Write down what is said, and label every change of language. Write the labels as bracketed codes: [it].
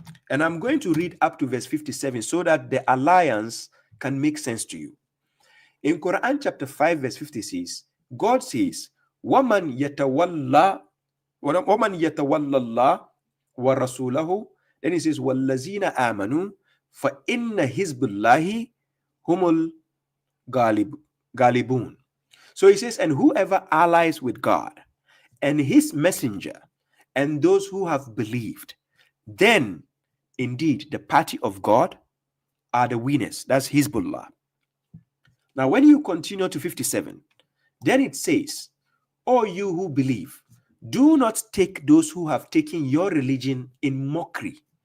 [en] And I'm going to read up to verse 57 so that the alliance can make sense to you. In Quran chapter 5, verse 56, God says, [ar] وَمَنْ يَتَوَلَّى اللَّهِ وَرَسُولَهُ. [en] Then he says, [ar] وَالَّذِينَ آمَنُوا فَإِنَّ حِزْبَ اللَّهِ هُمُ الْغَالِبُونَ. [en] So he says, and whoever allies with God and his messenger and those who have believed, then indeed the party of God are the winners. That's Hizbullah. Now when you continue to 57, then it says, O you who believe, do not take those who have taken your religion in mockery.